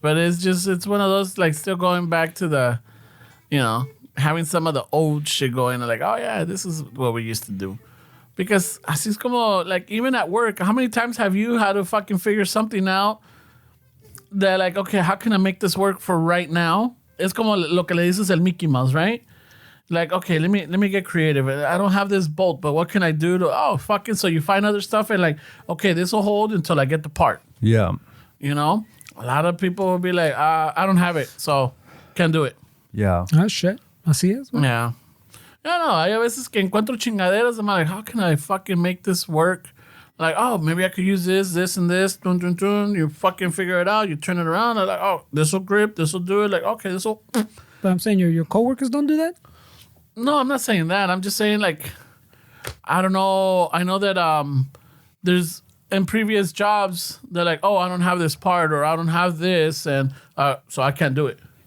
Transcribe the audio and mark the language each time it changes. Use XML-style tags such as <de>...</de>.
<en>But it's one of those, like, still going back to the, you know, having some of the old shit going, like, oh yeah, this is what we used to do. Because así es como, like, even at work, how many times have you had to fucking figure something out that, like, okay, how can I make this work for right now?</en> <es>Es como lo que le dices el Mickey Mouse, right?</es> <en>Like, okay, let me get creative. I don't have this bolt, but what can I do to, so you find other stuff and like, okay, this will hold until I get the part. Yeah. You know? A lot of people will be like, I don't have it, so can't do it. Yeah.</en> <es>Ah, shit. Así es, güey.</es> <en>Yeah.</en> <es>No, hay a veces que encuentro chingaderas.</es> <en>I'm like, how can I fucking make this work? Like, oh, maybe I could use this, and this. Dun, dun, dun. You fucking figure it out. You turn it around. I'm like, oh, this will grip. This will do it. Like, okay, this will. But I'm saying your coworkers don't do that? No, I'm not saying that. I'm just saying, like, I don't know. I know that there's in previous jobs, they're like, oh, I don't have this part or I don't have this, and so I can't do it.</en>